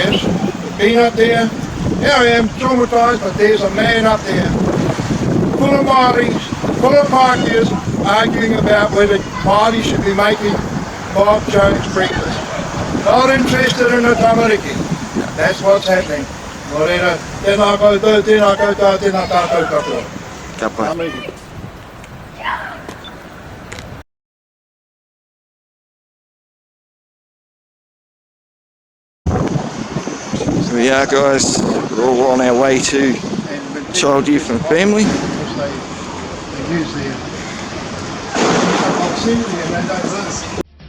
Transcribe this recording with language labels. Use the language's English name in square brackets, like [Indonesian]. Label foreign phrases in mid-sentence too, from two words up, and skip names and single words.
[English] Yes, been up there, here I am traumatised, but there's a man up there full of Māoris, full of Pākehās, arguing about whether Māori should be making Bob Jones breakfast. Not interested in the tamariki. That's what's happening. [Māori] Morena, tēnā koutou, tēnā koutou, tēnā tātou katoa. Ka pai. [English] Tamariki. So we are, guys. We're all on our way to Child, Youth and Family. They use their obscenity and they don't listen.